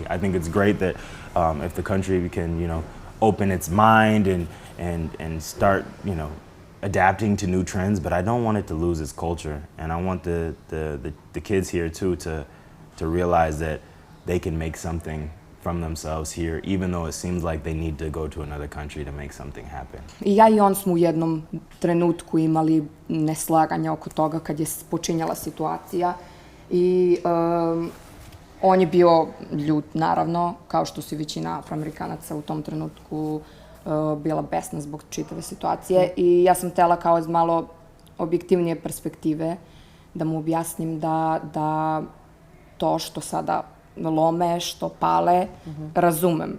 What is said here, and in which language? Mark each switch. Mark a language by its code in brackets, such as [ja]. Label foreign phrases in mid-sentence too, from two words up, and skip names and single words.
[en] I think it's great that if the country can, open its mind and start, adapting to new trends, but I don't want it to lose its culture. And I want the kids here too to realize that they can make something from themselves here, even though it seems like they need to go to another country to make something happen. [sr] I ja i on smo u jednom trenutku imali neslaganja oko toga kad je počinjala situacija i on je bio ljut, naravno, kao što su i većina Afroamerikanaca u tom trenutku bila besna zbog čitave situacije i ja sam htela kao iz malo objektivnije perspektive da mu objasnim da to što sada lome, što pale, razumem.